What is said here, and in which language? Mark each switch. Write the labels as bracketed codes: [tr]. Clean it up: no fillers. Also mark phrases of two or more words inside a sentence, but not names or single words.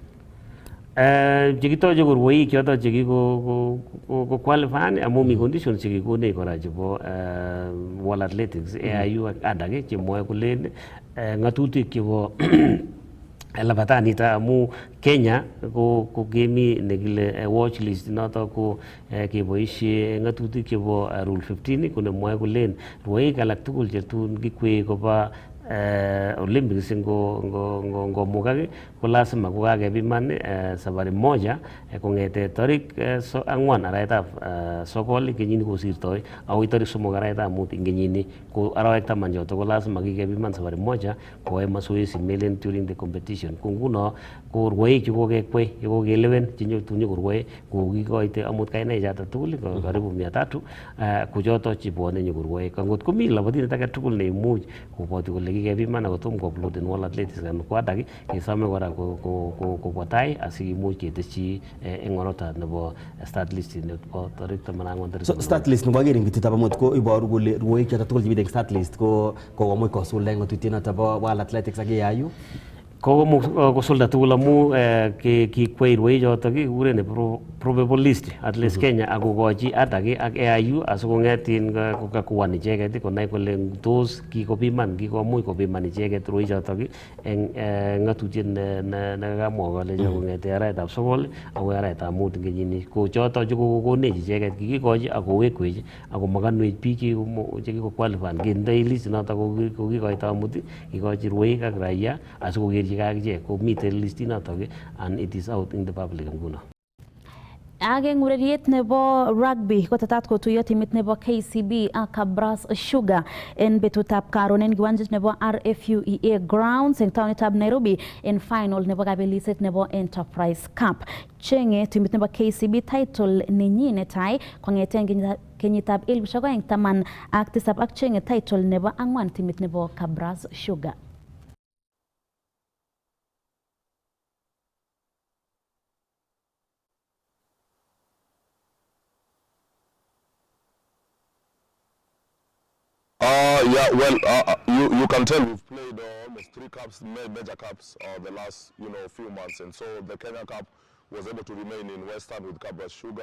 [kln] Chekitoche ko rwoik chotok chekiko qualify amu mi conditions chekikonech kora chebo World Athletics AIU ak ADAK chemwoe kolen ng'atutik chebo labatanita amu Kenya ko kemi nekile [en] watch list [kln] notok ko keboisie ng'atutik chebo Rule 15 ko nemwoe kolen rwoik alak tugul chetun kikwee koba Olympics ngomukak ko lazima kokakepiman [sw] safari moja [kln] kong'ete tarik 4 arawetab 9 kenyini kosirtoi akoi tarik 3 arawetab 5 eng kenyini ko arawek 10 choto ko lazima kikepiman safari moja koyae mazoezi melen [en] during the competition. [kln] Ko nguno ko rwoik chekokekwei chekokelewen chetun nyokorwoe kokikoite amut kainaik choto tugul karibu 300 ko choto chebwone nyokorwoe. Ngot komi labatindet age tugul neimuch kobwoti kole kikepiman akotom koupload en World Athletics anan ko ADAK kesome kora kobwa tai asikimuch ketesyi eng orodha nebo [en] start list [kln] nebo tarik 14. So [en] start list [kln] nebo aker eng betutab amut ko iboru kole rwoik choto tugul chemiten [en] start list [kln] ko komuch kosulda eng ng'atutiet noto bo World Athletics ak AIU. kosulda tugul amu kikwei rwoi chotok kikure ne [en] probable list at least [kln] Kenya akokochi atake ak AIU asikong'etin kokakuan icheket konai kole tos kikopiman kikomuch kopiman icheket rwoi chotok eng ng'atutiet nekakamwa kole kong'ete arawetab sokol akoi arawetab mut kenyini ko chotok chu kokonech icheket kikikochi akowekwech akomakanwech biik chekikoqualifan kindoi list notok kokikoito amut kikochi rwoik ak raia asikokerchi kakichek komiten listit notok [en] and it is out in the public [kln] nguno. Ak eng ureriet nebo rugby kotetat kotuiyo timit nebo KCB ak Kabras Sugar en betutab karon en kiwanjet nebo RFUEA Grounds en taonitab Nairobi en final nebo kabeliset nebo Enterprise Cup. Chenge timit nebo KCB title nenyi netai kong'eten kenyitab 2017 ak chenge title nebo ang'wan timit nebo Kabras Sugar. [en] Yeah, well, you can tell we've played almost 3 cups, major cups, the last few months, and so the Kenya Cup was able to remain in Western with Kabras Sugar.